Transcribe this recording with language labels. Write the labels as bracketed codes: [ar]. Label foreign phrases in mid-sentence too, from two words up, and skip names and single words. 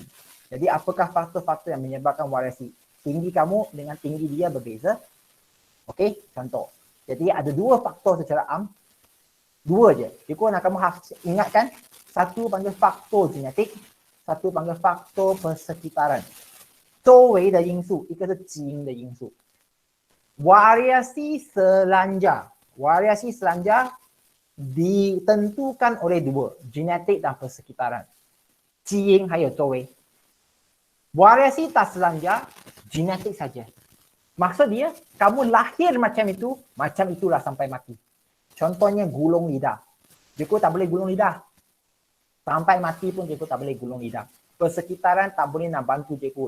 [ms] Jadi apakah faktor-faktor yang menyebabkan variasi? Tinggi kamu dengan tinggi dia berbeza. Okey, contoh. Jadi ada dua faktor secara am. Dua je. Cikgu nak kamu ingatkan. Satu panggil faktor genetik. Satu panggil faktor persekitaran. [zh] 周围的因素，一个是基因的因素。 [ms] Variasi selanjar. Variasi selanjar ditentukan oleh dua. Genetik dan persekitaran. [zh] 基因还有周围。 [ms] Variasi tak selanjar, genetik saja. Maksud dia, kamu lahir macam itu, macam itulah sampai mati. Contohnya gulung lidah. Cikgu tak boleh gulung lidah. Sampai mati pun cikgu tak boleh gulung lidah. Persekitaran tak boleh nak bantu cikgu.